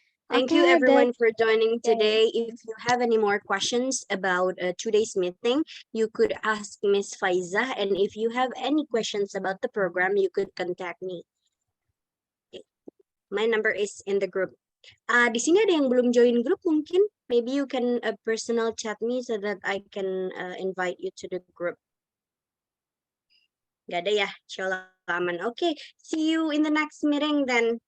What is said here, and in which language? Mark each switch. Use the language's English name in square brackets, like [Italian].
[English] Thank you everyone for joining today. If you have any more questions about today's meeting, you could ask Miss Faiza. And if you have any questions about the program, you could contact me. Okay. My number is in the group. [Indonesian] Di sini ada yang belum join group mungkin. [English] Maybe you can personal chat me so that I can invite you to the group. [Indonesian] Gak ada ya? Insya aman. [English] Okay, see you in the next meeting then.